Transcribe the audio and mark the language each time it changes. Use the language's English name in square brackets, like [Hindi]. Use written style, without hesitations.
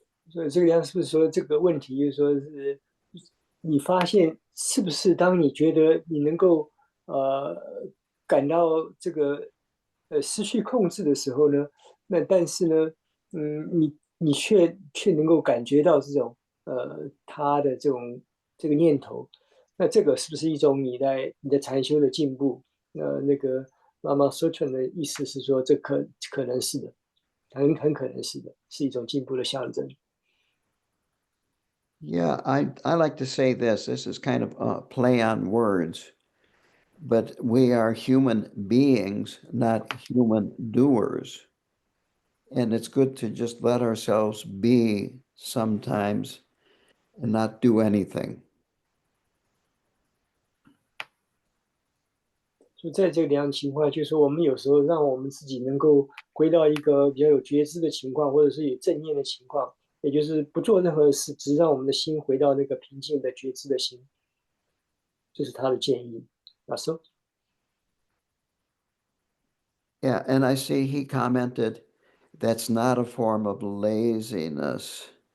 [Chinese] 所以这个样是不是说这个问题，就是说是你发现是不是当你觉得你能够呃感到这个失去控制的时候呢，那但是呢，你却能够感觉到这种他的这个念头，那这个是不是一种你的禅修的进步？那个Lama Sutran 的意思是说，这可能是的，很可能是的，是一种进步的象征。 [English] Yeah, I like to say this. This is kind of a play on words, but we are human beings, not human doers. And it's good to just let ourselves be sometimes and not do anything. [Chinese] 就在这个两种情况，就是说我们有时候让我们自己能够归到一个比较有觉知的情况，或者是有正念的情况，也就是不做任何事，只让我们的心回到那个平静的觉知的心，这是他的建议。 [English] So Yeah, and I see he commented that's not a form of laziness.